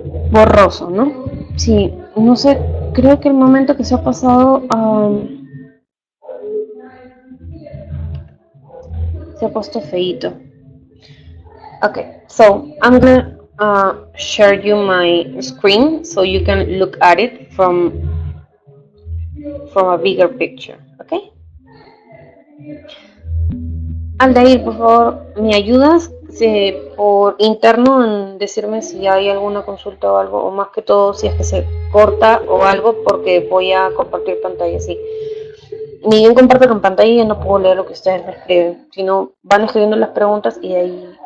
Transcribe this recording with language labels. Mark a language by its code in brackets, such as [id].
[es] Borroso, ¿no? Sí, no sé, creo que el momento que se ha pasado se ha puesto feíto. [en] Okay, so I'm gonna share you my screen so you can look at it from a bigger picture, okay? [es] Aldair, por favor, ¿me ayudas por interno en decirme si hay alguna consulta o algo, o más que todo si es que se corta o algo, porque voy a compartir pantalla, sí. Ni bien comparto con pantalla y ya no puedo leer lo que ustedes me escriben, sino van escribiendo las preguntas y ahí